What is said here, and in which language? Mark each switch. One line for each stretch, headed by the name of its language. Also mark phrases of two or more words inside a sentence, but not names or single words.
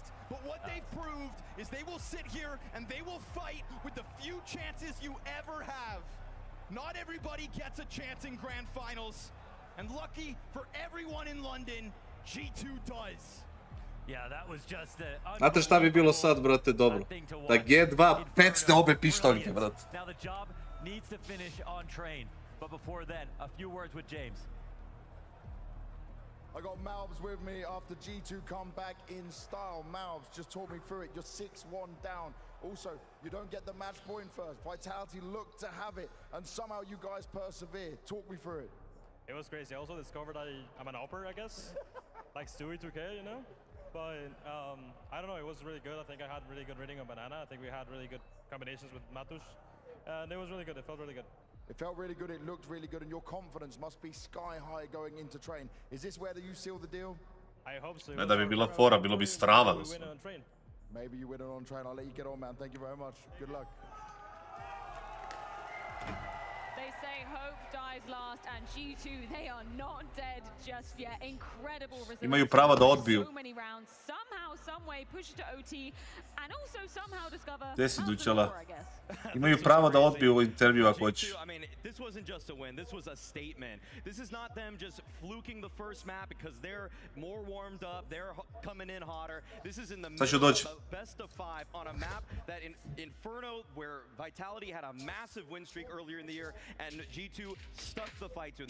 English: But what they've proved is they will sit here and they will fight with the few chances you ever have. Not everybody gets a chance in grand finals. And lucky for everyone in London, G2 does. Yeah, that was just the
Serbian: Znate šta bi bilo sad, brate, dobro? Da G2 pecne obe pištoljke, brate.
English: Now the job needs to finish on Train. But before then, a few words with James. I got Malbs with me after G2 come back in style. Malbs, just talk me through it. You're 6-1 down. Also, you don't get the match point first. Vitality looked to have it, and somehow you guys persevere. Talk me through it. It was crazy. I also discovered I'm an upper, I guess. Like Stewie 2K, you know? But I don't know, it was really good. I think I had really good reading on Banana. I think we had really good combinations with Mattis. And it was really good. It felt really good. It felt really good, it looked really good, and your confidence must be sky high going into Train. Is this where you seal the deal? I hope so.
Serbian: Ne da bi bila fora, bilo bi strava da su.
English: Maybe you win it on Train. I'll let you get on, man. Thank you very much. Good luck. They say hope dies last, and G2, they are not dead just yet. Incredible resilience.
Serbian: Imaju prava da odbiju.
English: So many rounds, somehow, some way, push it to OT, and also somehow discover.
Serbian: Gde si Dučala? Imaju pravo da odbiju u intervju ako hoćeš.
English: I mean, this wasn't just a win. This was a statement. This is not them just fluking the first map because they're more warmed up. They're coming in hotter. This is in the middle of a best of 5 on a map that in Inferno, where Vitality had a massive win streak earlier in the year, and G2 stuck the fight to them.